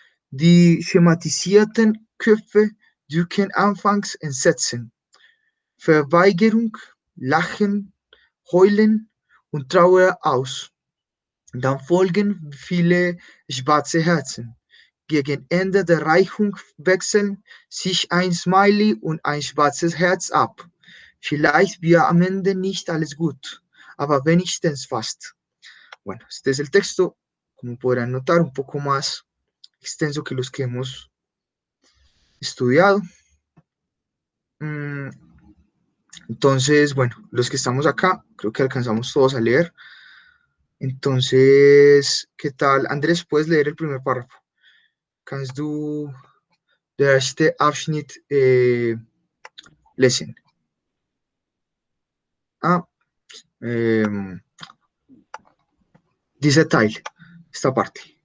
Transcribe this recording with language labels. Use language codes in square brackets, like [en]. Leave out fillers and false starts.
[de] Die schematisierten Köpfe drücken anfangs Entsetzen, Verweigerung, Lachen, Heulen und Trauer aus. Dann folgen viele schwarze Herzen. Gegen Ende der Reichung wechseln sich ein Smiley und ein schwarzes Herz ab. Vielleicht wird am Ende nicht alles gut, aber wenigstens fast. [es] Bueno, este es el texto, como podrán notar, un poco más extenso que los que hemos estudiado. Entonces, bueno, los que estamos acá, creo que alcanzamos todos a leer. Entonces, ¿qué tal? Andrés, ¿puedes leer el primer párrafo? [de] Kannst du der erste Abschnitt lesen? Ah, ähm, dieser Teil, [es] esta parte.